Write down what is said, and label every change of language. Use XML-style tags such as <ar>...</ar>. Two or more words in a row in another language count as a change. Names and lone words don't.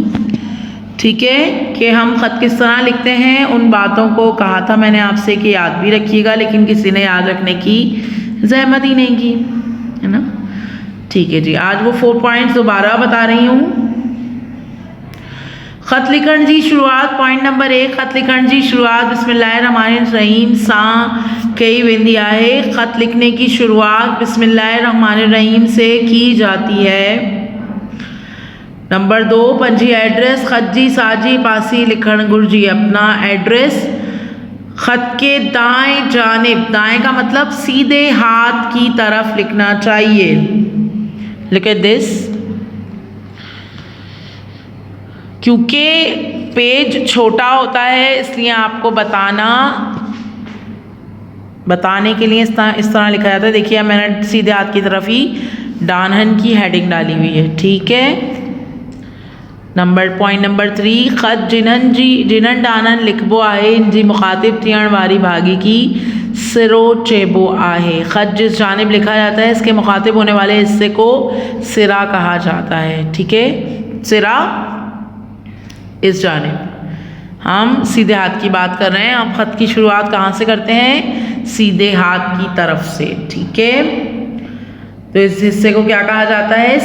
<ur>ٹھیک ہے، کہ ہم خط کس طرح لکھتے ہیں، ان باتوں کو کہا تھا میں نے آپ سے کہ یاد بھی رکھیے گا، لیکن کسی نے یاد رکھنے کی زحمت ہی نہیں کی، ہے نا. ٹھیک ہے جی، آج وہ 4 پوائنٹس دوبارہ بتا رہی ہوں.</ur> <sd>ख़त लिखण जी शुरुआत, पॉइंट नंबर 1, ख़त लिखण जी शुरुआत बिस्मिल्लाहिर्रहमानिर्रहीम सां कई वेंदी आहे।</sd> <ur>خط لکھنے کی شروعات بسم اللہ الرحمن الرحیم سے کی جاتی ہے.</ur> <sd>नंबर 2, पंजी एड्रेस, ख़त जी साजी पासी लिखण घुरिजी।</sd> <ur>اپنا ایڈریس خط کے دائیں جانب، دائیں کا مطلب سیدھے ہاتھ کی طرف لکھنا چاہیے.</ur> <en>look at this,</en> <ur>کیونکہ پیج چھوٹا ہوتا ہے اس لیے آپ کو بتانے کے لیے اس طرح لکھا جاتا ہے. دیکھیے میں نے سیدھے ہاتھ کی طرف ہی ڈانھن کی ہیڈنگ ڈالی ہوئی ہے. ٹھیک ہے، پوائنٹ نمبر 3,</ur> <sd>ख़त जिनन डानन लिखबो आहे, इनजी मुखातिब थियण वारी भागी की सिरो चेबो आहे।</sd> <ur>خط جس جانب لکھا جاتا ہے اس کے مخاطب ہونے والے حصے کو سرا کہا جاتا ہے. ٹھیک ہے، سرا اس جانب. ہم سیدھے ہاتھ کی بات کر رہے ہیں۔ ہم خط کی شروعات کہاں سے کرتے ہیں? سیدھے ہاتھ کی طرف سے. ٹھیک ہے، تو اس حصے کو کیا کہا جاتا ہے?</ur>